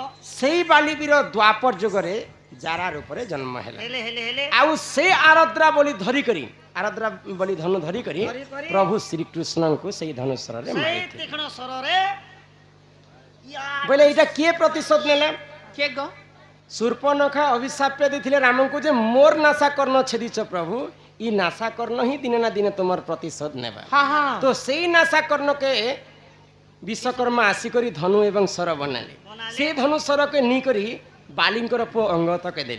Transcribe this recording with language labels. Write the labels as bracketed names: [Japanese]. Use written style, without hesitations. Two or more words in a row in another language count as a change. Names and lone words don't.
[Odia] ସେଇ ବାଲିବୀର ଦ୍ୱାପର ଯୁଗରେ ଜାରା ରୂପରେ ଜନ୍ମ ହେଲା ହେଲେ ହେଲେ ହେଲେ ଆଉ ସେ ଆରଦ୍ରା ବୋଲି ଧରିକରି ଆରଦ୍ରା ବୋଲି ଧନୁ ଧରିକରି ଧରିକରି ପ୍ରଭୁ ଶ୍ରୀକୃଷ୍ଣଙ୍କୁ ସେଇ ଧନୁସ୍ୱରରେ ସେଇ ମାରିଥିଲେ ତୀକ୍ଷ୍ଣ ସ୍ୱରରେ ବୋଇଲେ ଏଇଟା କିଏ ପ୍ରତିଶୋଧ ନେଲା [Bangla] কে গো [Odia] ଶୂର୍ପଣଖା ଅଭିଶାପ୍ୟ ଦେଇଥିଲେ ରାମଙ୍କୁ ଯେ ମୋର ନାଶା କର୍ଣ୍ଣ ଛେଦିଛ ପ୍ରଭୁ ଇ ନାଶା କର୍ଣ୍ଣ ହିଁ ଦିନେ ନା ଦିନେ ତୁମର ପ୍ରତିଶୋଧ ନେବା হ্যাঁ হ্যাঁ ତ ସେଇ ନାଶା କର୍ଣ୍ଣକେ ବିଶ୍ୱକର୍ମା ଆସିକରି ଧନୁ ଏବଂ ସ୍ୱର ବନାଲେ ସେ ଧନୁ ସ୍ୱରକେ ନେଇକରି ବାଲିଙ୍କର ପୁଅ ଅଙ୍ଗତକେ ଦେଲେ